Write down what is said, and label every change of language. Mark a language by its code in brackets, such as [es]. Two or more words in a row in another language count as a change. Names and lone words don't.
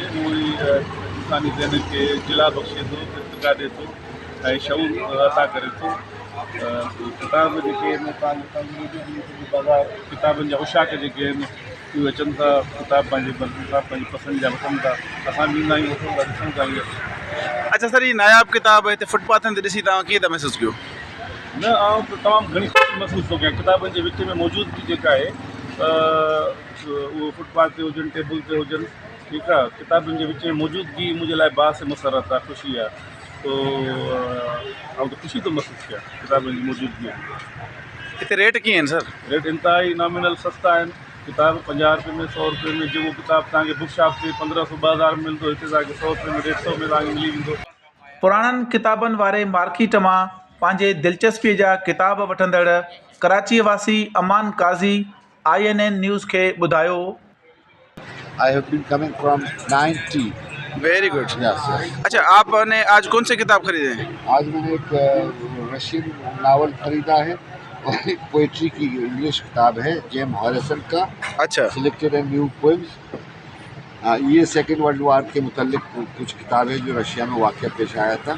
[sd] उहो ई इंसानी ज़हन खे जिला बख़्शे थो, इर्तिक़ा ॾिए थो ऐं शऊर अता करे थो। किताब जेके आहिनि बाज़ार किताबनि जा उशाक जेके आहिनि उहे अचनि था, किताब पंहिंजे पंहिंजी पसंदि जा वठनि था। असां बि ईंदा आहियूं, वठूं था, ॾिसूं था इहे। अच्छा सर, ये नायाब किताब हिते फुटपाथनि ते ॾिसी तव्हां कीअं था महसूसु कयो? न आउं त तमामु घणी ख़ुशी महसूसु थो कयां। किताबनि जे विच में मौजूदगी जेका आहे उहो फुटपाथ ते हुजनि, टेबल ते हुजनि, ठीकु आहे। किताबनि जे विच में मौजूदगी मुंहिंजे लाइ बास मसरत आहे, ख़ुशी आहे। तो आउं त ख़ुशी थो महसूसु कयां किताबनि जी मौजूदगी। हिते रेट कीअं आहिनि सर? रेट इंतिहाई नॉमिनल सस्ता आहिनि। किताब 50 रुपए में, 100 रुपए में। जेको किताब तव्हांखे बुक शॉप ते 1500 2000 में मिलंदो, हिते तव्हांखे 100 रुपए में 150 में तव्हांखे मिली वेंदो। पुराणनि किताबनि वारे मार्केट मां पंहिंजे दिलचस्पीअ जा किताब वठंदड़ कराची वासी अमान काज़ी INN न्यूज़ के ॿुधायो, [en] I have been coming from 90. Very good. Yes, yes. [ur] اچھا، آپ نے آج کون سی کتاب خریدی ہے? آج میں نے ایک رشین ناول خریدا ہے اور ایک پوئٹری کی انگلش کتاب ہے، جیم ہیریسن کا. اچھا, سلیکٹڈ اینڈ نیو پوئمز۔ یہ سیکنڈ ورلڈ وار کے متعلق کچھ کتاب ہے جو رشیا میں واقعہ پیش آیا تھا.